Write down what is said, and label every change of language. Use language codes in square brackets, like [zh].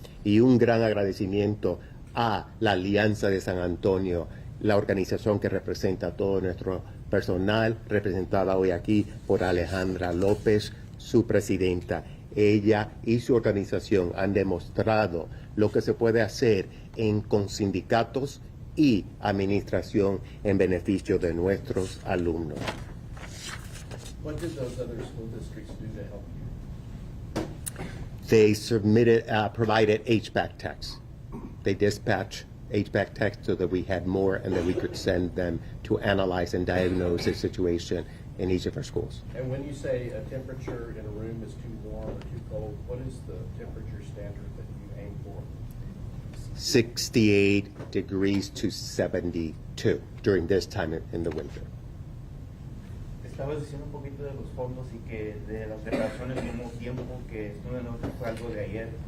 [es] Y un gran agradecimiento a la Alianza de San Antonio, la organización que representa a todo nuestro personal, representada hoy aquí por Alejandra López, su presidenta. Ella y su organización han demostrado lo que se puede hacer con sindicatos y administración en beneficio de nuestros alumnos. [en] What did those other school districts do to help you? They provided HVAC techs. They dispatched HVAC techs so that we had more and that we could send them to analyze and diagnose the situation in each of our schools. And when you say a temperature in a room is too warm or too cold, what is the temperature standard that you aim for? 68 degrees to 72 during this time in the winter. [es] Estabas diciendo un poquito de los fondos y que de las reparaciones como tiempo que esto no fue algo de ayer.